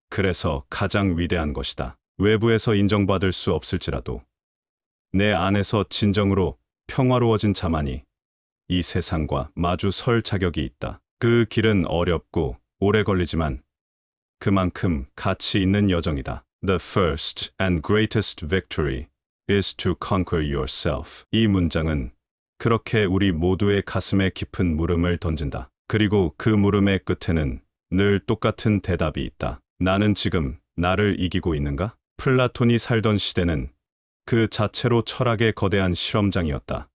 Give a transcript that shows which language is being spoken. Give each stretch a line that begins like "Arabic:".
Korean: 그래서 가장 위대한 것이다. 외부에서 인정받을 수 없을지라도 내 안에서 진정으로 평화로워진 자만이 이 세상과 마주 설 자격이 있다. 그 길은 어렵고 오래 걸리지만 그만큼 가치 있는 여정이다.
English: The first and greatest victory is to conquer yourself.
Korean: 이 문장은 그렇게 우리 모두의 가슴에 깊은 물음을 던진다. 그리고 그 물음의 끝에는 늘 똑같은 대답이 있다. 나는 지금 나를 이기고 있는가? 플라톤이 살던 시대는 그 자체로 철학의 거대한 실험장이었다.